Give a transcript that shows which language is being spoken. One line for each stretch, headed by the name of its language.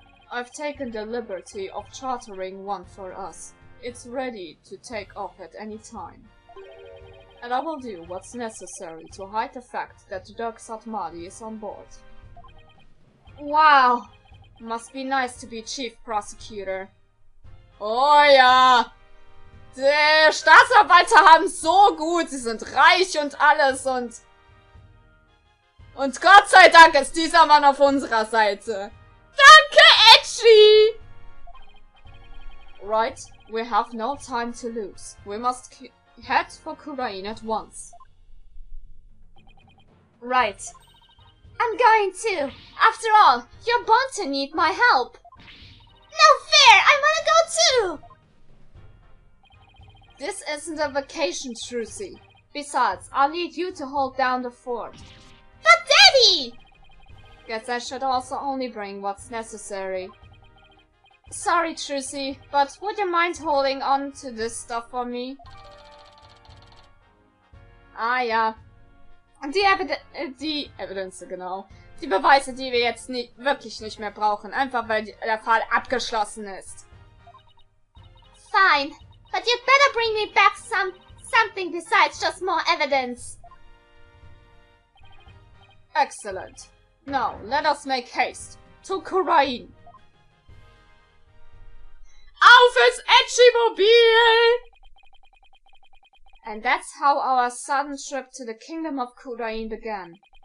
English: I've taken the liberty of chartering one for us. It's ready to take off at any time. And I will do what's necessary to hide the fact that Dirk Satmadi is on board. Wow! Must be nice to be Chief Prosecutor.
German: Oh ja! Die Staatsanwälte haben so gut, sie sind reich und alles und Gott sei Dank ist dieser Mann auf unserer Seite. Danke, Edgy!
English: Right, we have no time to lose. We must head for Khura'in at once. Right. I'm going too. After all, you're bound to need my help. No fair! I wanna go too! This isn't a vacation, Trucy. Besides, I'll need you to hold down the fort. But Daddy! Guess I should also only bring what's necessary. Sorry, Trucy, but would you mind holding on to this stuff for me?
German: Ah ja. Die Evidenz, genau. Die Beweise, die wir jetzt wirklich nicht mehr brauchen. Einfach weil der Fall abgeschlossen ist.
English: Fine, but you'd better bring me back something besides just more evidence. Excellent. Now, let us make haste to Khura'in.
German: Auf ins Edgy-Mobil!
English: And that's how our sudden trip to the kingdom of Khura'in began.